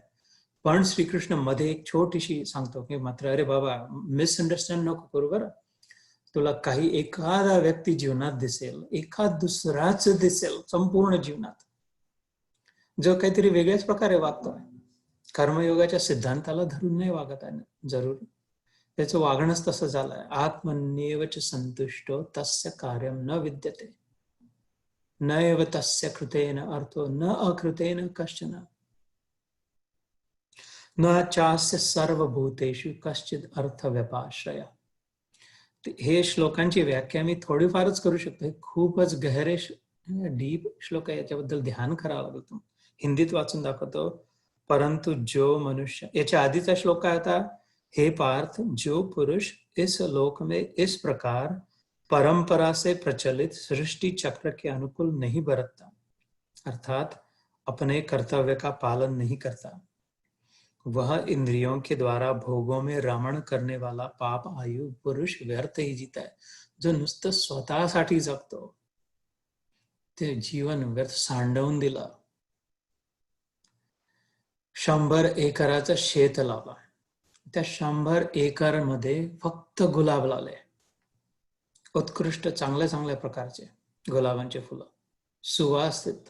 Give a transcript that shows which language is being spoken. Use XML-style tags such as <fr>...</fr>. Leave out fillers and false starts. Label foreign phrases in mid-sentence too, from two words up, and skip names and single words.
<mr>पण श्रीकृष्ण मध्ये एक छोटीशी सांगतो की मात्र, अरे बाबा मिसअंडरस्टँड नको करू बरं. तुला काही एखादा व्यक्ती जीवनात दिसेल, एखाद दुसराच दिसेल संपूर्ण जीवनात, जो काहीतरी वेगळ्याच प्रकारे वागतोय, कर्मयोगाच्या सिद्धांताला धरून नाही वागत आहे जरूर. त्याचं वागणंच तसं झालंय.</mr> <sa>आत्मन्येवच संतुष्टो तस्य कार्यम न विद्यते, न एव तस्य कृतेन अर्थो न अकृतेन कश्चन, न चास्य सर्वभूतेषु कश्चिद अर्थ व्यपाश्रय.</sa> <mr>हे श्लोकांची व्याख्या मी थोडीफारच करू शकतो. हे खूपच गहरे डीप श्लोक आहे, याच्याबद्दल ध्यान करावं लागेल. तुम्ही हिंदीत वाचून दाखवतो. परंतु जो मनुष्य, याच्या आधीचा श्लोक काय होता? हे पार्थ,</mr> <hi>जो पुरुष इस लोक में इस प्रकार परंपरा से प्रचलित सृष्टि चक्र के अनुकूल नहीं बरतता, अर्थात अपने कर्तव्य का पालन नहीं करता, वह इंद्रियों के द्वारा भोगों में रमण करने वाला पाप आयु पुरुष व्यर्थ ही जीता है.</hi> <mr>जो नुसतं स्वतःसाठी जगतो, ते जीवन व्यर्थ सांडवून दिलं. 100 एकराचं शेत लावलं, त्या 100 एकर मध्ये फक्त गुलाब लावले, उत्कृष्ट चांगल्या चांगल्या प्रकारचे गुलाबांचे फुलं, सुवासित.</mr>